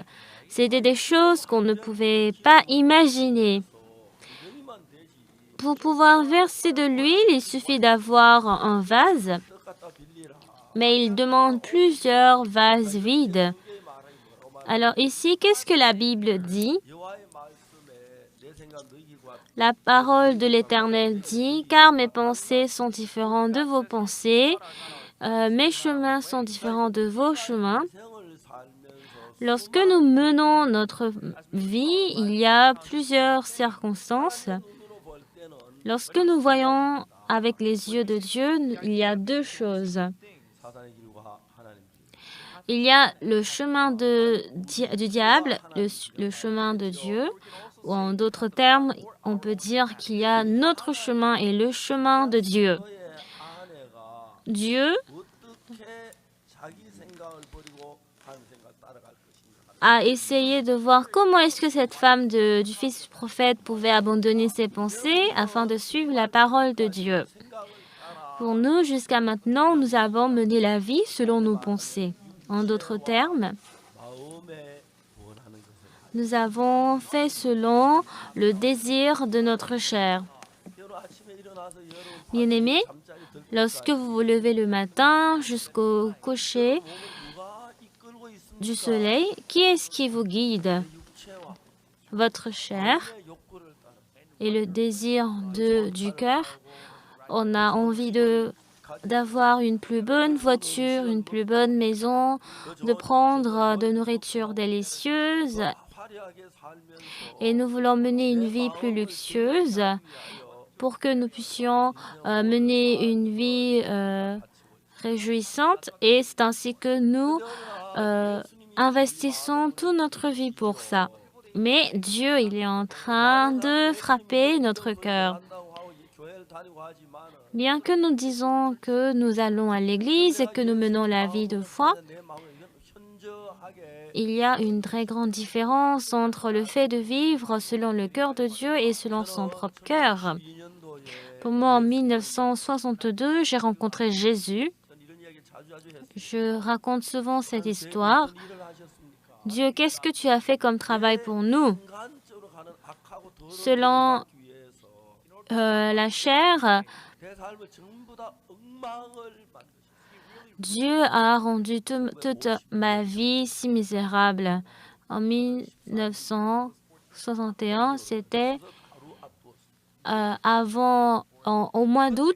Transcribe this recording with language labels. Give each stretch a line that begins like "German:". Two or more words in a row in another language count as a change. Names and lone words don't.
French: C'était des choses qu'on ne pouvait pas imaginer. Pour pouvoir verser de l'huile, il suffit d'avoir un vase, mais il demande plusieurs vases vides. Alors ici, qu'est-ce que la Bible dit ?
Korean: 여호와의 말씀에 내 생각 너희 길과
French: La parole de l'Éternel dit : Car mes pensées sont différentes de vos pensées, mes chemins sont différents de vos chemins.
Korean: 생을 살면서
French: Lorsque nous menons notre vie, il y a plusieurs circonstances.
Korean: 눈으로 볼 때는
French: Lorsque nous voyons avec les yeux de Dieu, il y a 2 choses.
Korean: 사단의 길과 하나님 길.
French: Il y a le chemin du diable, le chemin de Dieu, ou en d'autres termes, on peut dire qu'il y a notre chemin et le chemin de Dieu.
Korean: 너의 아내가
French: Dieu
Korean: 어떻게 자기 생각을 버리고 하나님 생각을 따라갈 것인가.
French: a essayé de voir comment est-ce que cette femme du fils du prophète pouvait abandonner ses pensées afin de suivre la parole de Dieu. Pour nous, jusqu'à maintenant, nous avons mené la vie selon nos pensées. En d'autres termes,
Korean: 마음에 원하는 것을
French: nous avons fait selon le désir de notre chair.
Korean: 여러분 아침에 일어나서 여러분
French: Bien-aimés,
Korean: 잠자리 들
French: lorsque vous vous levez le matin jusqu'au coucher
Korean: 몸을 누가 이끌고 있습니까?
French: du soleil, qui est-ce qui vous guide?
Korean: 육체와
French: Votre chair
Korean: 내 욕구를 따라
French: et le désir du cœur. On a envie d'avoir une plus bonne voiture, une plus bonne maison, de prendre de nourriture délicieuse
Korean: 화려하게 살면서
French: et nous voulons mener une vie plus luxueuse pour que nous puissions mener une vie réjouissante et c'est ainsi que nous investissons toute notre vie pour ça. Mais Dieu, il est en train de frapper notre cœur.
Korean: 한다고 하고 교회를 다니고 하지만
French: Bien que nous disons que nous allons à l'église et que nous menons la vie de foi,
Korean: 내 마음에 현저하게
French: il y a une très grande différence entre le fait de vivre selon le cœur de Dieu et selon son propre cœur.
Korean: 2년도에
French: Pour moi, en 1962, j'ai rencontré Jésus.
Korean: 전 이런 이야기를 자주 했어요.
French: Je raconte souvent cette histoire.
Korean: 어떤 일을 하셨습니까?
French: Dieu, qu'est-ce que tu as fait comme travail pour nous?
Korean: 인간적으로 가는 악하고 더러운
French: Selon
Korean: 일을 막기 위해서
French: la chair,
Korean: 내 삶을 전부 다 엉망을 만드셨어요.
French: Dieu a rendu toute ma vie si misérable. En 1961, c'était au mois d'août,